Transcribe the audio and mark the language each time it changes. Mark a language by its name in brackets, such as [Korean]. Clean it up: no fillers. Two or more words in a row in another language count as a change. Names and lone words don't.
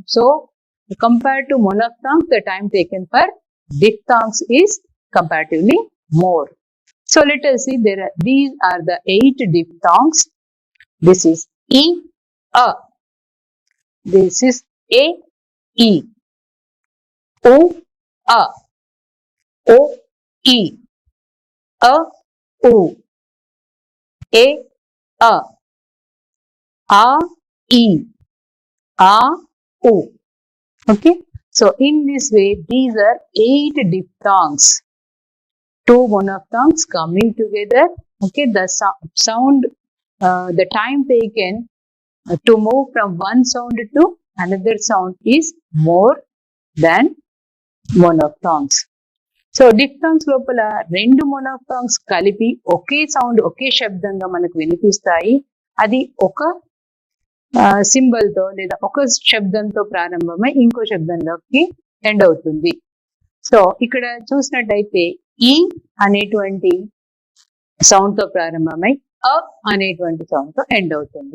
[English] So compared to monophthongs, the time taken for diphthongs is comparatively more. So let us see, these are the 8 diphthongs. This is E, A. This is A, E. O, A. O, E. A, O. A, A. A, E. A, O. Okay, so in this way, these are 8 diphthongs, 2 monophthongs coming together. Okay, the sound, the time taken to move from one sound to another sound is more than monophthongs. So diphthongs [Telugu] లోపల రెండు monophthongs కలిపి ఒకే సౌండ్, ఒకే శబ్దంగా మనకు వినిపిస్తాయి. అది ఒక సింబల్ తో లేదా ఒక శబ్దంతో ప్రారంభమై ఇంకో శబ్దంలోకి ఎండ్ అవుతుంది. సో ఇక్కడ చూసినట్టయితే ఈ అనేటువంటి సౌండ్ తో ప్రారంభమై అ అనేటువంటి సౌండ్ తో ఎండ్ అవుతుంది.